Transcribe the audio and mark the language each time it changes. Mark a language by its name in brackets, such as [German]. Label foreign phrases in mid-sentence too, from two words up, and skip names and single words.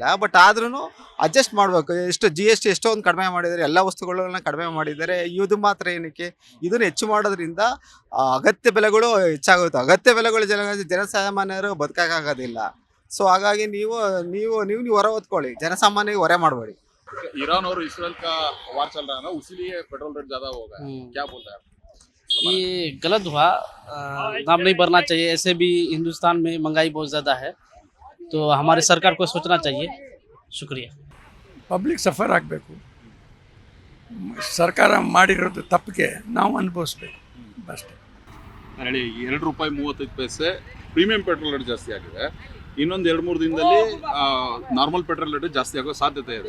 [Kannada] ಬಟ್ ಆದ್ರೂ ಅಡ್ಜಸ್ಟ್ ಮಾಡಬೇಕು. GST ಎಷ್ಟೊಂದು ಕಡಿಮೆ ಮಾಡಿದ್ದಾರೆ, ಎಲ್ಲ ವಸ್ತುಗಳನ್ನ ಕಡಿಮೆ ಮಾಡಿದ್ದಾರೆ. ಇದು ಮಾತ್ರ ಏನಕ್ಕೆ ಇದನ್ನು ಹೆಚ್ಚು ಮಾಡೋದ್ರಿಂದ ಅಗತ್ಯ ಬೆಲೆಗಳು ಹೆಚ್ಚಾಗುತ್ತೆ. ಅಗತ್ಯ ಬೆಲೆಗಳು ಜನಸಾಮಾನ್ಯರು ಬದುಕಾಗೋದಿಲ್ಲ. ಸೊ ಹಾಗಾಗಿ ನೀವು ಹೊರ ಹೊತ್ಕೊಳ್ಳಿ, ಜನಸಾಮಾನ್ಯರಿಗೆ ಹೊರೆ ಮಾಡಬೇಡಿ. [Hindi] ईरान और इसराइल का वार चल रहा है ना, उसीलिए [English] petrol rate [Hindi] ज्यादा हो गया। क्या बोलते हैं आप? ये गलत हुआ, दाम नहीं बढ़ना चाहिए। ऐसे भी हिंदुस्तान में महंगाई बहुत ज़्यादा है, तो हमारे सरकार को सोचना चाहिए। शुक्रिया. [English] public suffer [Kannada] ಆಗಬೇಕು. ಸರ್ಕಾರ ಮಾಡಿರೋದು ತಪ್ಪಿಗೆ ನಾವು ಅನುಭವಿಸ್ಬೇಕು ಅಷ್ಟೇ. ಹೇಳಿ, 2 ರೂಪಾಯಿ 35 ಪೈಸೆ [English] premium petrol rate [Kannada] ಜಾಸ್ತಿ ಆಗಿದೆ. ಇನ್ನೊಂದು 2-3 ದಿನದಲ್ಲಿ [English] normal petrol rate [Kannada] ಜಾಸ್ತಿ ಆಗೋ ಸಾಧ್ಯತೆ ಇದೆ.